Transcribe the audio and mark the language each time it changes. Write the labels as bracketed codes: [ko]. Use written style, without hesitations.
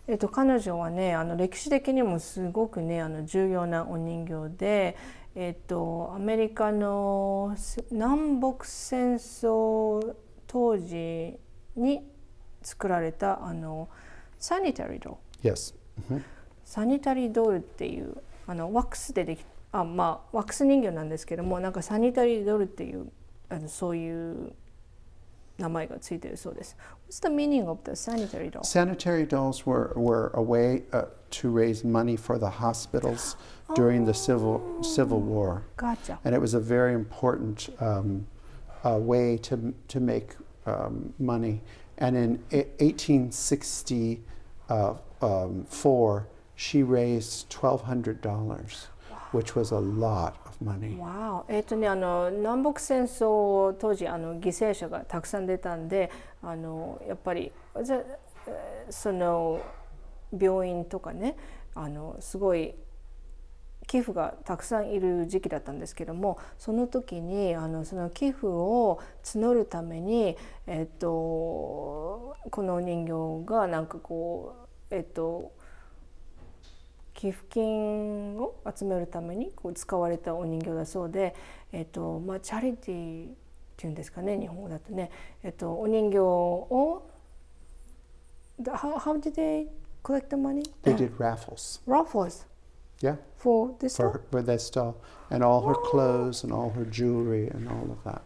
[ja] 彼女はね歴史的にもすごくね重要なお人形で、アメリカの南北戦争当時に作られたサニタリードール、 [en] Yes. [ja] サニタリードールっていうワックスでできワックス人形なんですけども、なんかサニタリードールっていうそういう名前がついているそうです。 [en] What's the meaning of the sanitary doll? Sanitary dolls were a way to raise money for the hospitals during the Civil War. Gotcha. And it was a very important way to make money. And in 1864, she raised $1,200, which was a lot.Wow. [ja] 南北戦争当時犠牲者がたくさん出たんでやっぱりその病院とかねすごい寄付がたくさんいる時期だったんですけども、その時にその寄付を募るために、この人形がなんかこう寄付金を集めるために使われたお人形だそうで、チャリティーっていうんですかね、日本語だとね、お人形を [en] How did they collect the money? They did raffles. Raffles? Yeah. For this doll? For this doll. And all her clothes and all her jewelry and all of that.